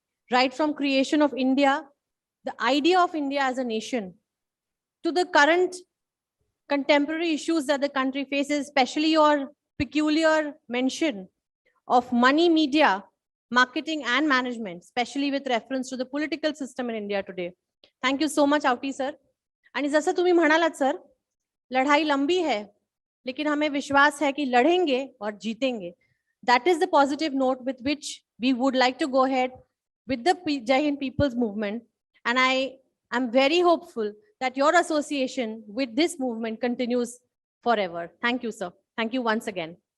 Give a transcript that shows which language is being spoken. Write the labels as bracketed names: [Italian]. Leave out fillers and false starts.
[English] Right from creation of India, the idea of India as a nation, to the current contemporary issues that the country faces, especially your peculiar mention of money, media, marketing and management, especially with reference to the political system in India today. Thank you so much, Auti sir. [Marathi] आणि जसं तुम्ही म्हणालात sir, [Hindi] लढाई लंबी है, लेकिन हमें विश्वास है कि लड़ेंगे और जीतेंगे. [English] That is the positive note with which we would like to go ahead with the Jai Hind People's Movement. And I am very hopeful that your association with this movement continues forever. Thank you, sir. Thank you once again.